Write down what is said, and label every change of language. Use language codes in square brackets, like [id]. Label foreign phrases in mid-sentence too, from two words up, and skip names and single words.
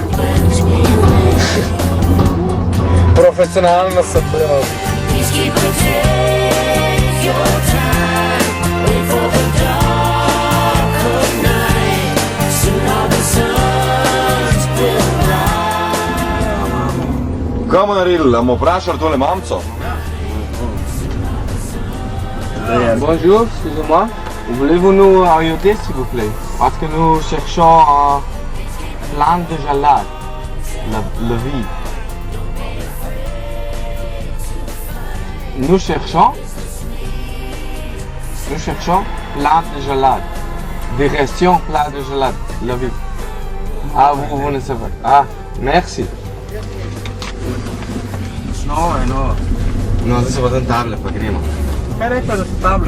[sl] Profesionalno sem prav. Kaj bomo naredili? Bomo vprašali tole mamco? [fr] Bonjour, excusez-moi. Voulez-vous nous orienter s'il vous plaît? Parce que nous cherchons un plan de jalade, la vie. Nous cherchons plan de jalade, direction plan de jalade, la vie. Ah, vous ne savez pas. Ah, merci. [sl] No, zdaj se pa tam table, pa gremo. Kaj je rekla, da so table?